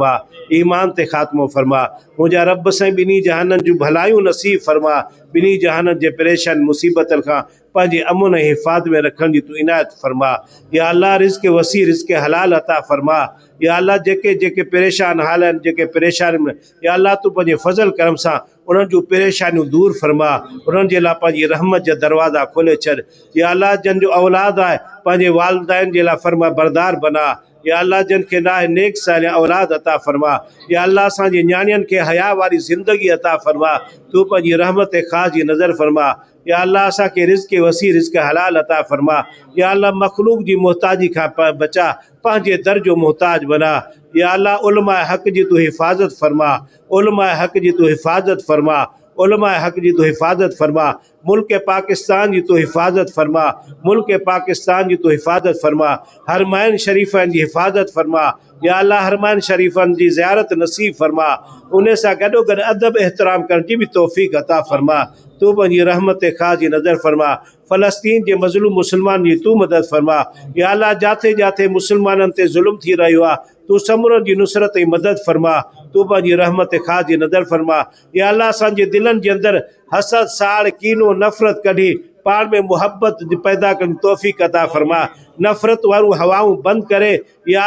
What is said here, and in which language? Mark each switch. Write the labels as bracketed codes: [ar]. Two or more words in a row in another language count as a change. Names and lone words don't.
[sd] फरमा मुंहिंजा रब साईं ॿिन्ही जहाननि जूं भलायूं नसीब फरमा ॿिन्ही जहाननि जे परेशान मुसीबतनि खां पंहिंजे अमुन ऐं हिफ़ाज़त में रखण जी तूं इनायत फरमा [ar] يا الله [sd] रिज़्क़ वसी रिज़्क़ हलाल अता फरमा [ar] يا الله [sd] जेके जेके परेशान हाल आहिनि जेके परेशानी में या अल्लाह तूं पंहिंजे फज़ल करम सां उन्हनि जूं परेशानियूं दूर फरमा उन्हनि जे लाइ पंहिंजी रहमत जा दरवाज़ा खोले छॾ [ar] يا الله [sd] जन जो औलाद आहे पंहिंजे वालिदैन जे लाइ फरमा बरदार बना [ar] يا الله [sd] जन के ना नेक सालिह औलाद अता फरमा [ar] يا الله [sd] असांजे न्याणियुनि खे हया वारी ज़िंदगी अता फरमा तू पंहिंजी रहमत ख़ास जी नज़र फरमा [ar] يا الله [sd] असांखे रिज़्क़ वसी रिज़्क़ हलाल अता फरमा [ar] يا الله [sd] मखलूक जी मोहताजी खां बचा पंहिंजे दर जो मोहताज बना [ar] يا الله [sd] उलमा हक़ जी तू हिफ़ाज़त फरमा उलमा हक़ जी तू हिफ़ाज़त फरमा मुल्क पाकिस्तान जी तू हिफ़ाज़त फरमा हरमैन शरीफ़नि जी हिफ़ाज़त फरमा [ar] يا الله [sd] हरमैन शरीफ़नि जी ज़ियारत नसीब फरमा उन सां गॾोगॾु अदब एहतराम करण जी भी तौफ़ीक़ अता फरमा तू पंहिंजी रहमत ख़ास जी नज़र फरमा फ़लस्तीन जे मज़लूम मुसलमान जी तू मदद फरमा [ar] يا الله [sd] जाते जाते मुसलमाननि ते ज़ुल्म थी रहियो आहे तू समूरनि जी नुसरत ऐं मदद फरमा तू पंहिंजी रहमत ख़ास जी नज़र फरमा या अल्लाह असांजे दिलनि जे अंदरि हसद साड़ कीनो नफ़रत कढी पाण में मोहब्बत पैदा करण तौफ़ीक़ अता फरमा नफ़रत वारूं हवाऊं बंदि करे या